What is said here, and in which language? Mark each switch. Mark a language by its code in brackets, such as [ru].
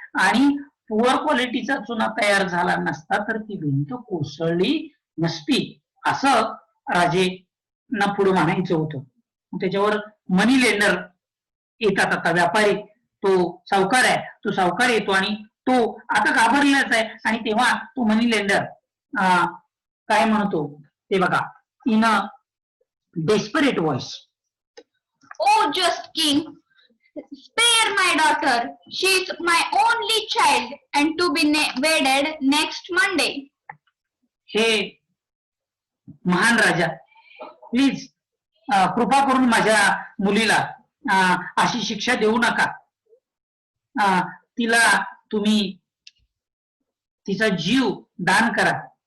[mr] आणि पुअर क्वालिटीचा चुना तयार झाला नसता तर ती भिंत कोसळली नसती, असं राजेंना पुढे म्हणायचं होतं. त्याच्यावर मनी लेंडर येतात. आता व्यापारी, तो सावकार आहे, तो सावकार येतो आणि तो आता घाबरलाच आहे. आणि तेव्हा तो मनी लेंडर काय म्हणतो ते बघा. [en] In a desperate voice, Oh, just king, spare my daughter. She is my only child and to be wedded next Monday. [mr] हे महान राजा, प्लीज कृपा करून माझ्या मुलीला अशी शिक्षा देऊ नका. तिला तुम्ही तिचा जीव दान करा.